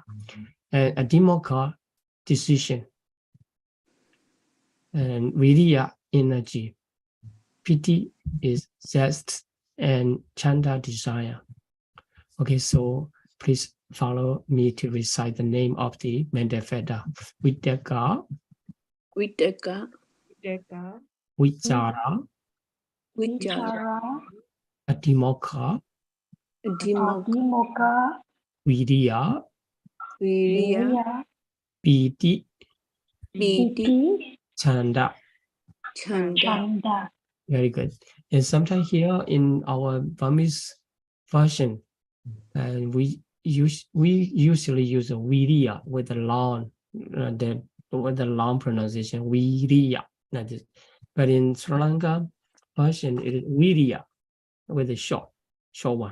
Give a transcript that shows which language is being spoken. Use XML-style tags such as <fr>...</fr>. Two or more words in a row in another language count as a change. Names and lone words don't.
<en>And adhimokha, decision. And viriya, energy. Piti is zest, and chanda, desire. Okay, so please follow me to recite the name of the mental factor. Vitakka, Vitakka, vichara, Vichara, adhimokha, Adhimokha, viriya, Viriya, piti, Piti, chanda. Chanda. Very good. And sometimes here in our Burmese version, and we usually use a viriya with the long pronunciation, viriya. That is, but in Sri Lanka version, it is viriya with a short one.</en>